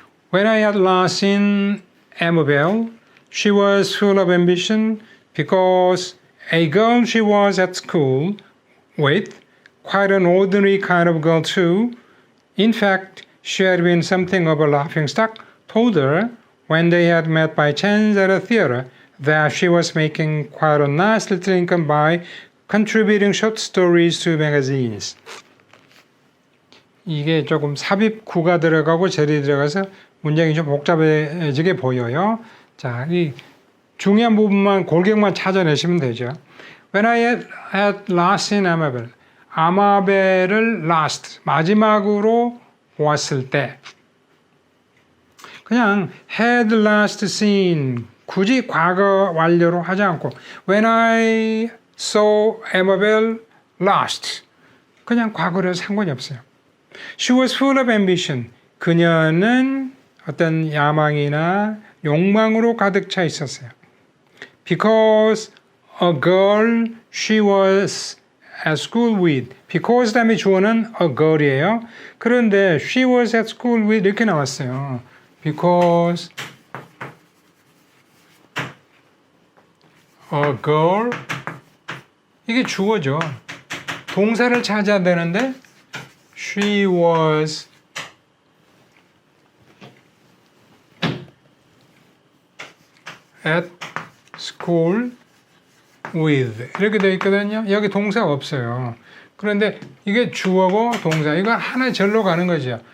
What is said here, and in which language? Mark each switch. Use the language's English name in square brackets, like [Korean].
[English] When I had last seen Amabel, she was full of ambition because a girl she was at school with, quite an ordinary kind of girl too, in fact, she had been something of a laughingstock, told her when they had met by chance at a theater that she was making quite a nice little income by contributing short stories to magazines. [Korean] 이게 조금 삽입구가 들어가고 절이 들어가서 문장이 좀 복잡해지게 보여요. 자, 이 중요한 부분만 골격만 찾아내시면 되죠. [English] When I had last seen Amabel, [Korean] 아마벨을 last 마지막으로 보았을 때, 그냥 [English] had last seen [Korean] 굳이 과거 완료로 하지 않고 [English] when I saw Amabel last [Korean] 그냥 과거로 상관이 없어요. [English] She was full of ambition. [Korean] 그녀는 어떤 야망이나 욕망으로 가득 차 있었어요. [English] Because a girl she was at school with. [Korean] Because 다음에 주어는 a girl이에요. 그런데 [English] she was at school with [Korean] 이렇게 나왔어요. [English] Because a girl [Korean] 이게 주어죠. 동사를 찾아야 되는데 [English] she was at school with [Korean] 이렇게 되어 있거든요. 여기 동사가 없어요. 그런데 이게 주어고 동사 이거 하나의 절로 가는 거죠.